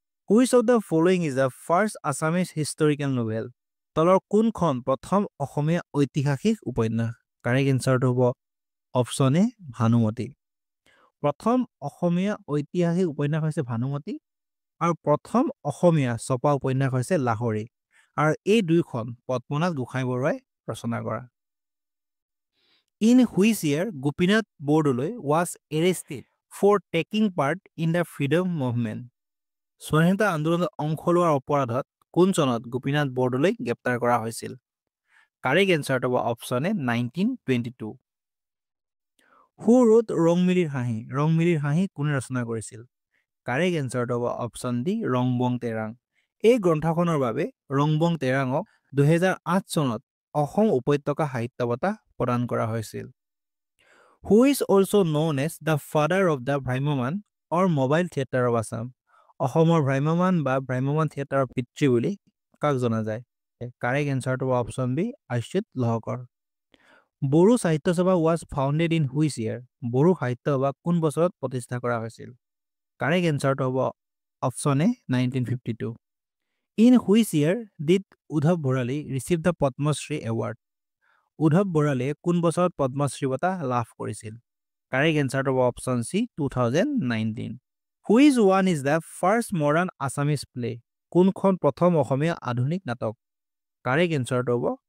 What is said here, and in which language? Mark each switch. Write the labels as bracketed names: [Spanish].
[English] Which of the following is the first Assamese historical novel? [Assamese] তলৰ কোনখন প্ৰথম অসমীয়া ঐতিহাসিক উপন্যাস? কাৰেক্ট এনচাৰটো হ'ব অপশ্যন এ ভানুমতী। প্ৰথম অসমীয়া ঐতিহাসিক উপন্যাস হৈছে ভানুমতী আৰু প্ৰথম অসমীয়া ছপা উপন্যাস হৈছে লাহৰী, আৰু এই দুইখন পদ্মনাথ গোহাঁই বৰুৱাই ৰচনা কৰা। [English] In which year Gopinath Bordoloi was arrested for taking part in the freedom movement? [Assamese] স্বাধীনতা আন্দোলনত অংশ লোৱাৰ অপৰাধত কোন চনত গোপীনাথ বৰদলৈক গ্ৰেপ্তাৰ কৰা হৈছিল? কাৰেক্ট এনচাৰটো হ'ব অপশ্যন এ 1922। [English] Who wrote Rongmilir Hanhi? [Assamese] ৰংমিলিৰ হাঁহি কোনে ৰচনা কৰিছিল? কাৰেক্ট এনচাৰটো হ'ব অপশ্যন ডি ৰংবং তেৰাং। এই গ্ৰন্থখনৰ বাবে ৰংবং তেৰাঙক 2008 চনত অসম উপত্যকা সাহিত্য বঁটা প্ৰদান কৰা হৈছিল। [English] Who is also known as the father of the bhramyaman or mobile theatre of Assam? [Assamese] অসমৰ ভ্ৰাম্যমান বা ভ্ৰাম্যমান থিয়েটাৰৰ পিতৃ বুলি কাক জনা যায়? কাৰেক্ট এনচাৰটো হ'ব অপশ্যন বি আচ্যুত লহকৰ। [English] Bodo Sahitya Sabha was founded in which year? [Assamese] Bodo সাহিত্য সভা কোন বছৰত প্ৰতিষ্ঠা কৰা হৈছিল? কাৰেক্ট এনচাৰটো হ'ব option A 1952 [English] in which year did Uddhab Bharali receive the Padmashri award [Assamese] Uddhav বৰালীয়ে কোন বছৰত পদ্মশ্ৰী বঁটা লাভ কৰিছিল কাৰেক্ট এনচাৰটো হ'ব option C 2019 [English] which one is the first modern Assamese play [Assamese] কোনখন প্ৰথম অসমীয়া আধুনিক নাটক কাৰেক্ট এনচাৰটো হ'ব